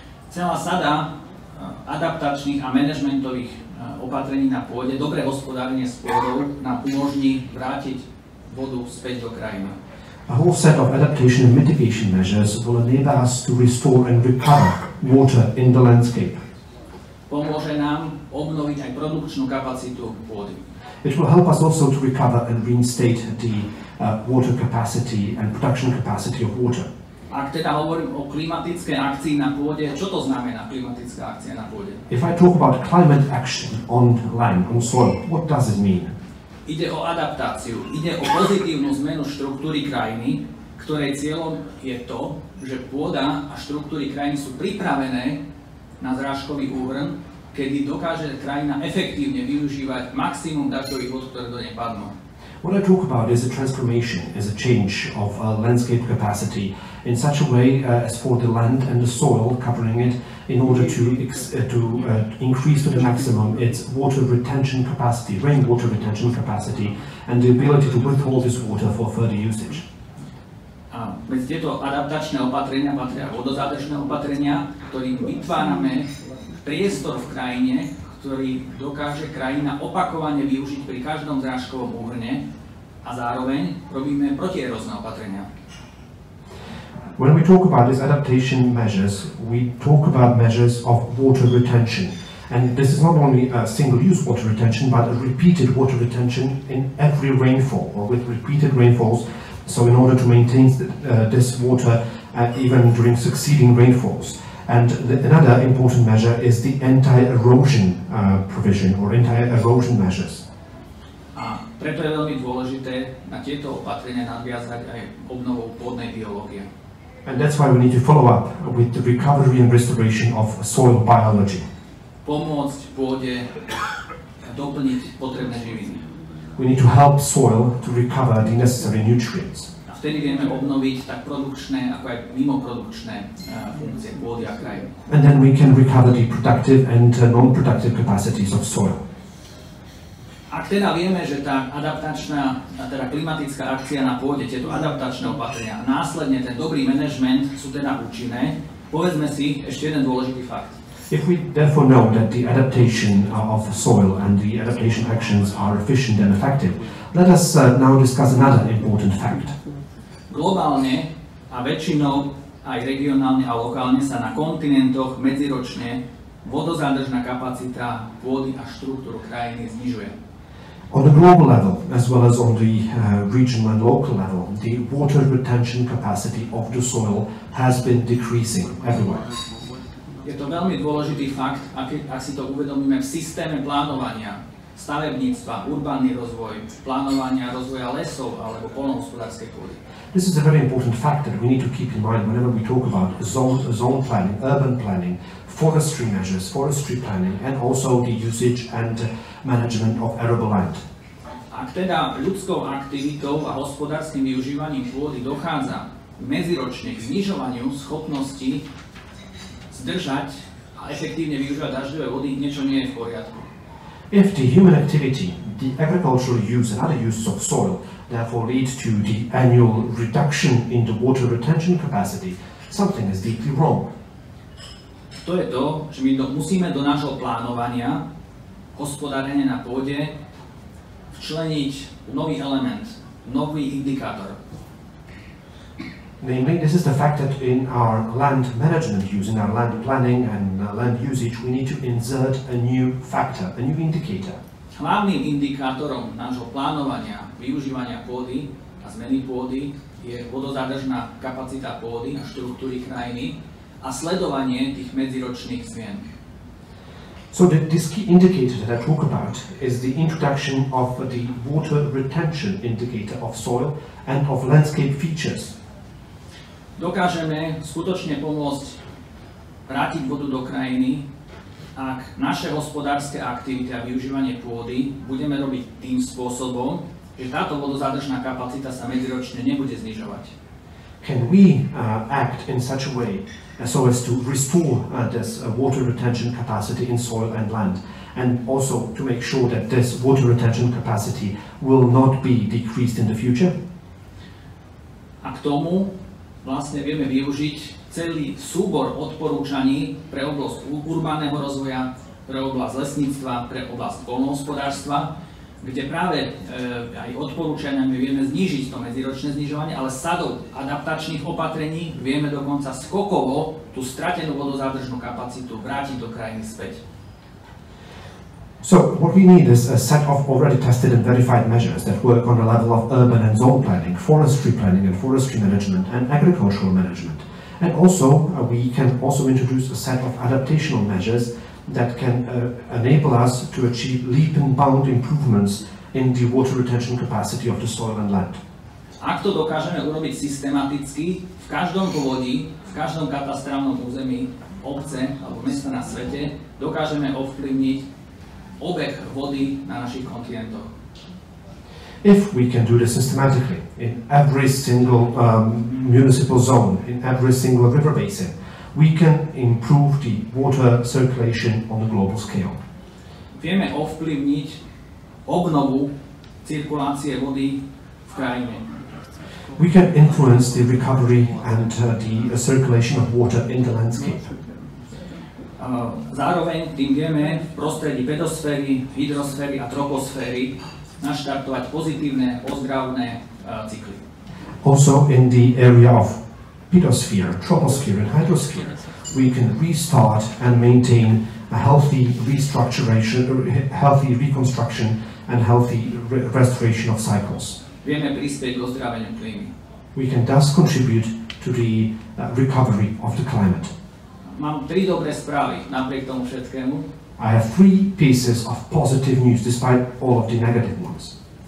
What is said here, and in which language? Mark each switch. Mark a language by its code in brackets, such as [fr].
[sk] Celá sada adaptačných a manažmentových opatrení na pôde, dobré hospodárenie s pôdou nám umožní vrátiť vodu späť do krajiny. [en] A whole set of adaptation and mitigation measures will enable us to restore and recover water in the landscape. [sk] Pomôže nám obnoviť aj produkčnú kapacitu pôdy. [en] It will help us also to recover and reinstate the water capacity and production capacity of water. [sk] Ak teda hovorím o klimatickej akcii na pôde, čo to znamená klimatická akcia na pôde? [en] If I talk about climate action on land, on soil, what does it mean? [sk] Ide o adaptáciu, ide o pozitívnu zmenu štruktúry krajiny, ktorej cieľom je to, že pôda a štruktúry krajiny sú pripravené na zrážkový úhrn, kedy dokáže krajina efektívne využívať maximum dažďových vod, ktoré do nej padnú. [en] What I talk about is a transformation, is a change of landscape capacity in such a way as for the land and the soil covering it in order to increase to the maximum its water retention capacity, rainwater retention capacity, and the ability to withhold this water for further usage. [sk] A medzi tieto adaptačné opatrenia patria vodozádržné opatrenia, ktorým vytvárame priestor v krajine, ktorý dokáže krajina opakovane využiť pri každom zrážkovom úhrne a zároveň robíme protierózne opatrenia. [en] When we talk about these adaptation measures, we talk about measures of water retention. And this is not only a single-use water retention, but a repeated water retention in every rainfall, or with repeated rainfalls, so in order to maintain this water even during succeeding rainfalls. And another important measure is the anti-erosion provision, or anti-erosion measures. [sk] A preto je veľmi dôležité na tieto opatrenia nadviazať aj obnovou pôdnej biológie. [en] And that's why we need to follow up with the recovery and restoration of soil biology. [sk] Pomôcť pôde doplniť potrebné živiny. [en] We need to help soil to recover the necessary nutrients. [sk] A vtedy vieme obnoviť tak produkčné, ako aj mimoprodukčné funkcie pôdy a krajiny. [en] And then we can recover the productive and non-productive capacities of soil. [sk] Ak teda vieme, že tá adaptačná, teda klimatická akcia na pôde, tieto adaptačné opatrenia a následne ten dobrý manažment sú teda účinné, povedzme si ešte jeden dôležitý fakt. [en] If we therefore know that the adaptation of soil and the adaptation actions are efficient and effective, let us now discuss another important fact. [sk] Globálne a väčšinou aj regionálne a lokálne sa na kontinentoch medziročne vodozádržná kapacita pôdy a štruktúru krajiny znižuje. [en] On the global level, as well as on the regional and local level, the water retention capacity of the soil has been decreasing everywhere. [sk] Je to veľmi dôležitý fakt, ak si to uvedomíme v systéme plánovania, stavebníctva, urbánny rozvoj, plánovania rozvoja lesov alebo poľnohospodárskej pôdy. [en] This is a very important fact that we need to keep in mind whenever we talk about zone planning, urban planning, forestry measures, forestry planning, and also the usage and management of arable land. [sk] Ak teda ľudskou aktivitou a hospodárskym využívaním pôdy dochádza medziročne k znižovaniu schopnosti zdržať a efektívne využívať dažďové vody, niečo nie je v poriadku. [en] If the human activity, the agricultural use and other uses of soil therefore lead to the annual reduction in the water retention capacity, something is deeply wrong. [sk] To je to, že my musíme do nášho plánovania hospodárenia na pôde včleniť nový element, nový indikátor. [en] Namely, this is the fact that in our land management use, in our land planning and land usage, we need to insert a new factor, a new indicator. [sk] Hlavným indikátorom nášho plánovania, využívania pôdy a zmeny pôdy je vodozádržná kapacita pôdy a štruktúry krajiny a sledovanie tých medziročných zmien. [en] So this key indicator that I talk about is the introduction of the water retention indicator of soil and of landscape features. [sk] Dokážeme skutočne pomôcť vrátiť vodu do krajiny, ak naše hospodárske aktivity a využívanie pôdy budeme robiť tým spôsobom, že táto vodozádržná kapacita sa medziročne nebude znižovať. [en] Can we act in such a way so as to restore this water retention capacity in soil and land, and also to make sure that this water retention capacity will not be decreased in the future? [sk] A k tomu vlastne vieme využiť celý súbor odporúčaní pre oblasť urbánneho rozvoja, pre oblasť lesníctva, pre oblasť poľnohospodárstva, kde práve aj odporúčaniami vieme znížiť to medziročné znižovanie, ale sadou adaptačných opatrení vieme dokonca skokovo tú stratenú vodozádržnú kapacitu vrátiť do krajiny späť. [en] So what we need is a set of already tested and verified measures that work on the level of urban and zone planning, forestry planning and forestry management, and agricultural management. And also we can also introduce a set of adaptational measures that can enable us to achieve leap and bound improvements in the water retention capacity of the soil and land. [sk] Ak to dokážeme urobiť systematicky, v každom povodí, v každom katastrálnom území obce alebo mesta na svete, dokážeme ovplyvniť obeh vody na našich kontinentoch. [en] If we can do this systematically in every single municipal zone, in every single river basin, we can improve the water circulation on a global scale. [sk] Vieme ovplyvniť obnovu cirkulácie vody v krajine. [en] We can influence the recovery and the circulation of water in the landscape. [sk] Zároveň tým vieme v prostredí pedosféry, hydrosféry a troposféry naštartovať pozitívne ozdravné cykly. [en] Also in the area of pedosphere, troposphere and hydrosphere, we can restart and maintain a healthy restructuration, healthy reconstruction and healthy restoration of cycles. [sk] Vieme prispieť k ozdraveniu klímy. [en] We can thus contribute to the recovery of the climate. [sk] Mám 3 dobré správy napriek tomu všetkému. [en] I have 3 pieces of positive news despite all of the negative ones.